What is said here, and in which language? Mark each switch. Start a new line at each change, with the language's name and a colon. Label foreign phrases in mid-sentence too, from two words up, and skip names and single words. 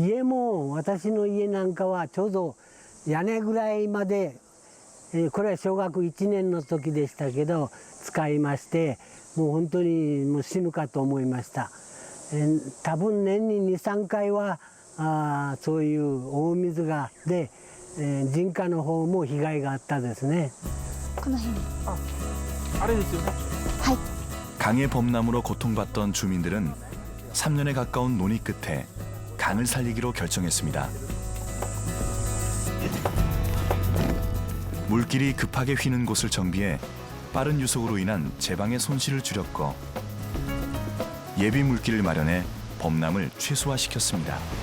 Japanese: 家も私の家なんかはちょうど屋根ぐらいまで、これは小学1年の時でしたけど使いまして、もう本当にもう死ぬかと思いました。多分年に2、3回はそういう大水がで、人家の方も被害があったですね。この辺。あれですよね。はい。
Korean: 강의 범람으로 고통받던 주민들은 3년에 가까운 논의 끝에 강을 살리기로 결정했습니다. 물길이 급하게 휘는 곳을 정비해 빠른 유속으로 인한 제방의 손실을 줄였고 예비 물길을 마련해 범람을 최소화시켰습니다.